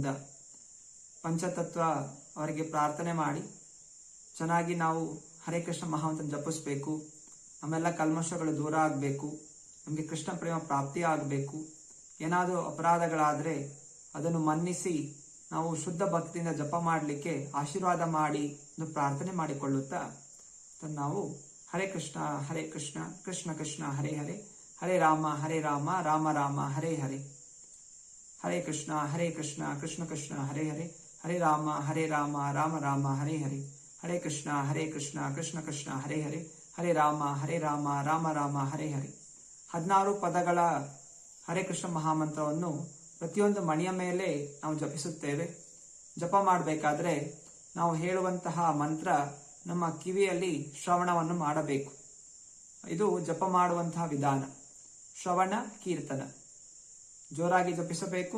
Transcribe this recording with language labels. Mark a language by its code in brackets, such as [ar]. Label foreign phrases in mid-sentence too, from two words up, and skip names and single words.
[kn] ಪಂಚತತ್ವ ಅವರಿಗೆ ಪ್ರಾರ್ಥನೆ ಮಾಡಿ ಚೆನ್ನಾಗಿ ನಾವು ಹರೇ ಕೃಷ್ಣ ಮಹಾಮಂತ್ರ ಜಪಿಸ್ಬೇಕು. ನಮ್ಮೆಲ್ಲ ಕಲ್ಮಶಗಳು ದೂರ ಆಗಬೇಕು. ನಮಗೆ ಕೃಷ್ಣ ಪ್ರೇಮ ಪ್ರಾಪ್ತಿ ಆಗಬೇಕು. ಏನಾದರೂ ಅಪರಾಧಗಳಾದರೆ ಅದನ್ನು ಮನ್ನಿಸಿ ನಾವು ಶುದ್ಧ ಭಕ್ತಿಯಿಂದ ಜಪ ಮಾಡಲಿಕ್ಕೆ ಆಶೀರ್ವಾದ ಮಾಡಿ ಎಂದು ಪ್ರಾರ್ಥನೆ ಮಾಡಿಕೊಳ್ಳುತ್ತಾ ನಾವು ಹರೇ ಕೃಷ್ಣ ಕೃಷ್ಣ ಕೃಷ್ಣ ಹರೇ ಹರೇ, ಹರೇ ರಾಮ ರಾಮ ರಾಮ ಹರೇ ಹರೇ, ಹರೇ ಕೃಷ್ಣ ಕೃಷ್ಣ ಕೃಷ್ಣ ಹರೇ ಹರೇ, ಹರೇ ರಾಮ ರಾಮ ರಾಮ ಹರೇ ಹರೇ, ಹರೇ ಕೃಷ್ಣ ಕೃಷ್ಣ ಕೃಷ್ಣ ಹರೇ ಹರೇ, ಹರೇ ರಾಮ ರಾಮ ರಾಮ ಹರೇ ಹರೇ. 16 ಪದಗಳ ಹರೇ ಕೃಷ್ಣ ಮಹಾಮಂತ್ರವನ್ನು ಪ್ರತಿಯೊಂದು ಮಣಿಯ ಮೇಲೆ ನಾವು ಜಪಿಸುತ್ತೇವೆ. ಜಪ ಮಾಡಬೇಕಾದ್ರೆ ನಾವು ಹೇಳುವಂತಹ ಮಂತ್ರ ನಮ್ಮ ಕಿವಿಯಲ್ಲಿ ಶ್ರವಣವನ್ನು ಮಾಡಬೇಕು. ಇದು ಜಪ ಮಾಡುವಂತಹ ವಿಧಾನ. ಶ್ರವಣ ಕೀರ್ತನ ಜೋರಾಗಿ ಜಪಿಸಬೇಕು.